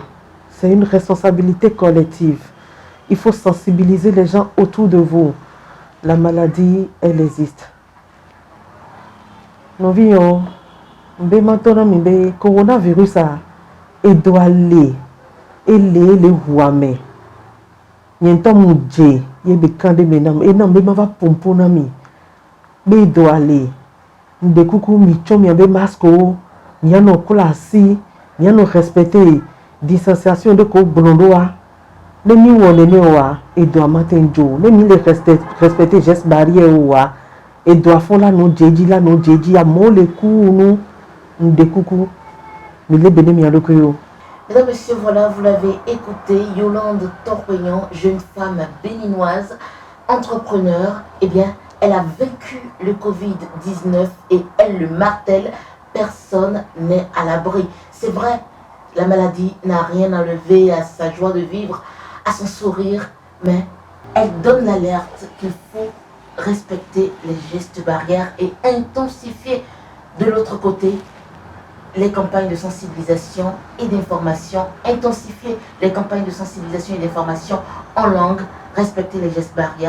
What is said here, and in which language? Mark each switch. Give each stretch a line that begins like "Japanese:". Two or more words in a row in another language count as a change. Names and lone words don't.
French: C'est une responsabilité collective. Il faut sensibiliser les gens autour de vous. La maladie, elle existe. Nous vivons. Le coronavirus il doit aller. Il est le roi.
Fon: Nyento muje yebe kande menam enam be mava pompo nami be do ale nde kuku mi chomi be masco nyano kula si nyano
French: respecter distanciation
Fon: de ko blondoa le mi wole ne wa e do amaten jo le mi le
French: respecter geste barrière
Fon: wa e do fon la no jeji a mo le ku nu nde kuku mi le bene mi alokoyo.
French: Mesdames, Messieurs, voilà, vous l'avez écouté, Yolande Torroyon, jeune femme béninoise, entrepreneur, eh bien, elle a vaincu le Covid-19 et elle le martèle, personne n'est à l'abri. C'est vrai, la maladie n'a rien enlevé à sa joie de vivre, à son sourire, mais elle donne l'alerte qu'il faut respecter les gestes barrières et intensifier de l'autre côté les campagnes de sensibilisation et d'information, intensifier les campagnes de sensibilisation et d'information en langue, respecter les gestes barrières.